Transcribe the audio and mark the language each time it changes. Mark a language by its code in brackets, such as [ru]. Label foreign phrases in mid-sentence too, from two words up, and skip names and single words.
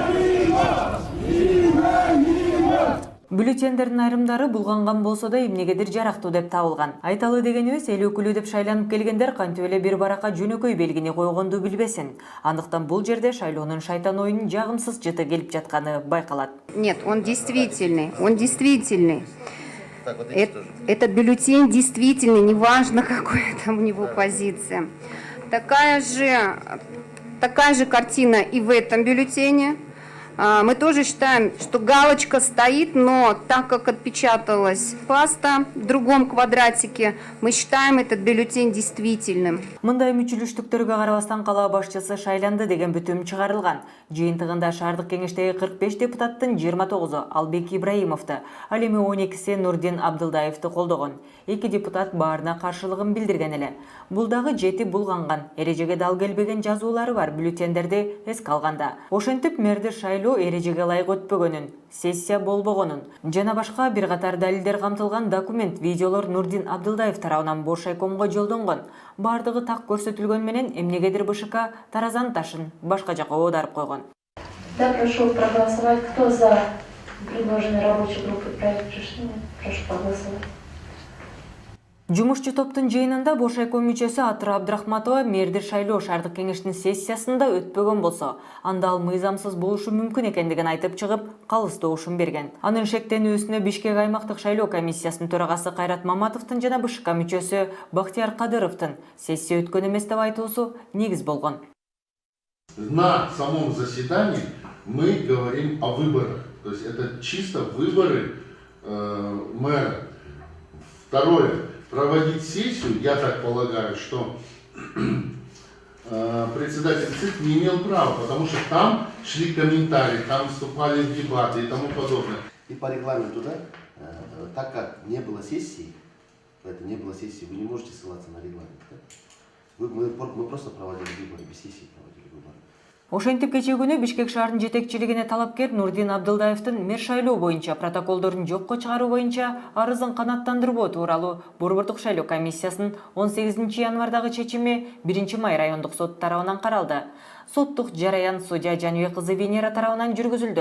[ky] Бюллетендердин айрымдары булганган болсо да эмнегедир жарактуу деп табылган. Айталы дегенибиз, эл өкүлү деп шайланып келгендер кантип эле бир баракка жөнөкөй белгини койгонду билбесин. Андыктан бул жерде шайлоонун шайтан оюнун жагымсыз жыты келип жатканы байкалат. [ru] Нет, он действительный. Этот бюллетень действительный, неважно, какая там у него позиция. Такая же картина и в этом бюллетене. Мы тоже считаем, что галочка стоит, но так как отпечаталась паста в другом квадратике, мы считаем этот бюллетень действительным. [ky] Мындай мүчүлүштүктөргө карабастан кала башчысы шайланды деген бүтүм чыгарылган. Жыйынтыгында шаардык кеңештеги 45 депутаттын 29-у Албек Ибраимовду, ал эми 12-си Нурдин Абдылдаевди колдогон. 2 депутат баарына каршылыгын билдирген эле. Бул дагы жети булганган, эрежеге дал келбеген жазуулары бар бюллетендерди эске алганда. Ошентип мэрди шайлоо эрежеге ылайык өтпөгөнүн, сессия болбогонун жана башка бир катар далилдер камтылган документ, видеолор Нурдин Абдылдаев тарабынан бош айкомго жолдонгон. Бардыгы так көрсөтүлгөн менен эмнегедир БШК таразанын ташын башка жака оодарып койгон. [ru] Да, прошу проголосовать. Кто за предложенный рабочей группы проект решения? Прошу проголосовать. [ky] Жумушчу топтун жыйынында бош айком мүчөсү Атыра Абдрахматова мэрди шайлоо шаардык кеңештин сессиясында өтпөгөн болсо, анда ал мыйзамсыз болушу мүмкүн экендигин айтып чыгып, калыс добушун берген. Анын шектенүүсүнө Бишкек аймактык шайлоо комиссиясынын төрагасы Кайрат Маматовдун жана БШК мүчөсү Бактияр Кадыровдун сессия өткөн эмес деп айтуусу негиз болгон. [ru] На самом заседании мы говорим о выборах. То есть это чисто выборы мэра. Второе. Проводить сессию, я так полагаю, что председатель ЦИК не имел права, потому что там шли комментарии, там вступали в дебаты и тому подобное. И по регламенту, да, так как не было сессии, вы не можете ссылаться на регламент. Да? Мы просто проводили выборы, без сессии проводили выборы. [ky] Ошентип кечээ күнү Бишкек шаарынын жетекчилигине талапкер Нурдин Абдылдаевдин мэр шайлоо боюнча протоколдорун жокко чыгаруу боюнча арызын канааттандырбоо тууралуу борбордук шайлоо комиссиясынын 18 январдагы чечими 1-май райондук сот тарабынан каралды. Соттук жараян судья Жаныбек кызы Венера тарабынан жүргүзүлдү.